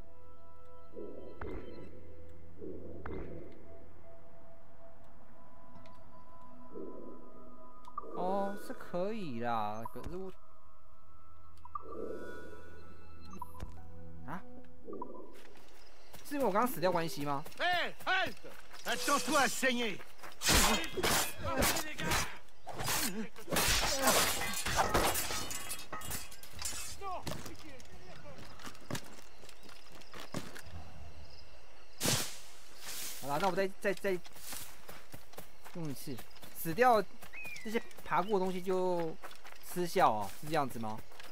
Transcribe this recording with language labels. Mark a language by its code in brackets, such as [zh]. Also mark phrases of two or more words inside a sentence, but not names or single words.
[zh] 哦，是可以啦，可是我啊，是因为我刚刚死掉关系吗？ [fr] Hé, halte! Attends-toi à saigner! [zh] 好啦，那我再用一次，死掉这些爬过的东西就失效哦，是这样子吗？